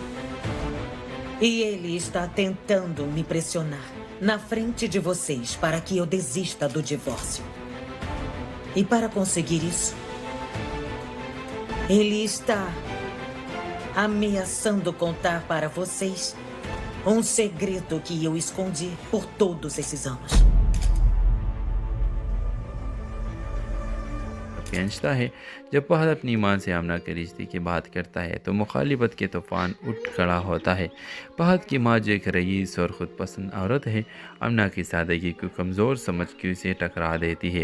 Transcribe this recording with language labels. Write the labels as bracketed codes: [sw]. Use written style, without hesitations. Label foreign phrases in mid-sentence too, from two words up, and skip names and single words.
[pt] E ele está tentando me pressionar na frente de vocês para que eu desista do divórcio. E para conseguir isso, ele está ameaçando contar para vocês um segredo que eu escondi por todos esses anos. [ur] کھینچتا ہے. جب فہد اپنی ایمان سے آمنہ کے رشتے کی بات کرتا ہے تو مخالفت کے طوفان اٹھ کھڑا ہوتا ہے. فہد کی ماں جو ایک رئیس اور خود پسند عورت ہے، آمنہ کی سادگی کو کمزور سمجھ کے اسے ٹکرا دیتی ہے.